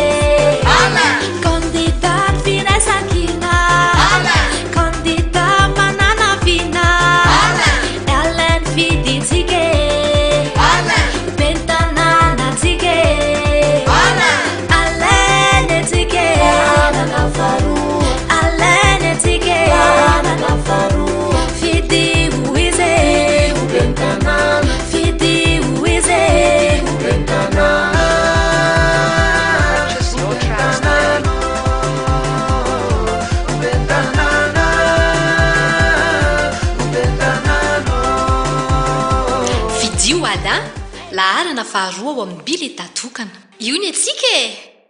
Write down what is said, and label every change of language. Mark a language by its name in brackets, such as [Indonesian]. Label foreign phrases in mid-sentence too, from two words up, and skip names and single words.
[Malagasy] Candidat firasakina Candidat manana vina Alain fiditsike Bentanana tsike Alain etike tanàna faharoa. Alain etike tanàna faharoa. Fidy hoizy be ny tanàna. fidy hoizy Be ny tanàna. [English] Purchase your tracks today. [Malagasy] Be ny tanàna. Be ny tanàna. Vidio Alain, laharana faharoa ao amin'ny bileta tokana. Io ny atsika e!